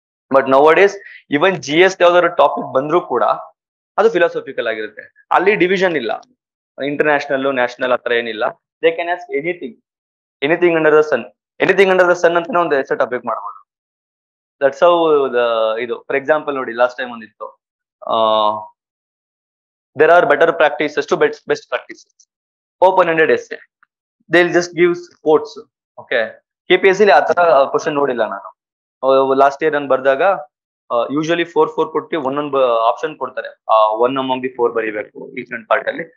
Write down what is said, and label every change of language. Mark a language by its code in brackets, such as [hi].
[en] but now days even [kn] GS ಯಾವ್ದಾದ್ರು topic ಬಂದ್ರು ಕೂಡ ಅದು ಫಿಲಾಸಫಿಕಲ್ ಆಗಿರುತ್ತೆ. ಅಲ್ಲಿ ಡಿವಿಷನ್ ಇಲ್ಲ, ಇಂಟರ್ನ್ಯಾಷನಲ್ ನ್ಯಾಷನಲ್ ಆತರ ಏನಿಲ್ಲ. [en] they can ask anything under the sun [kn] ಅಂತಾನೆ ಒಂದು ಎಸ್ಸೆ ಟಾಪಿಕ್ ಮಾಡ್ಬೋದು. [en] that's how [kn] ಇದು. [en] for example [kn] ನೋಡಿ, [en] last time [kn] ಒಂದಿತ್ತು, [en] there are better practices to best practices, open-ended essay. They'll just give quotes. [kn] Okay, KPSC ಅಲ್ಲಿ ಆತರ ಕ್ವಶನ್ ನೋಡಿಲ್ಲ ನಾನು. ಲಾಸ್ಟ್ ಇಯರ್ ನಾನು ಬರ್ದಾಗ ಯೂಶಲಿ 4 ಕೊಟ್ಟು ಒಂದೊಂದು ಆಪ್ಷನ್ ಕೊಡ್ತಾರೆ, [en] 1 among the 4 [kn] ಬರೀಬೇಕು ಡಿಫ್ರೆಂಟ್ ಪಾರ್ಟ್ ಅಲ್ಲಿ.